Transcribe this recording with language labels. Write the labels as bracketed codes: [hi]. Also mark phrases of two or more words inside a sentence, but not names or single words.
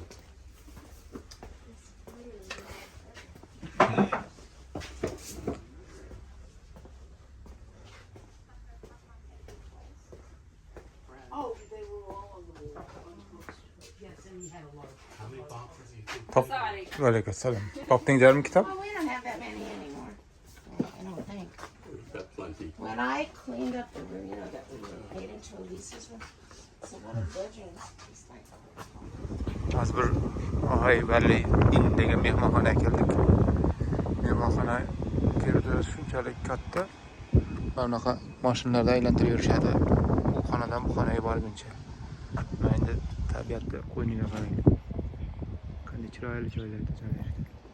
[en] Oh, they were all on the wall. Yes, and we had a large. How many boxes do you think? Top. [uz] Alaykum. Topdinglarmi kitob? [en] Oh, we don't have that many anymore. I don't think. We've got plenty. When I cleaned up the room, you know, that we paid into leases with, [uz] Hozir bir Og'ay Vali Inn degan mehmonxonaga keldik. Mehmonxona kirdi shunchalik katta. Bunaqa mashinalarda aylantirib yurishadi. Bu xonadan bu xonaga borguncha. Mana endi tabiatda qo'yniga qarang. Qanday chiroyli joylarda joylashgan.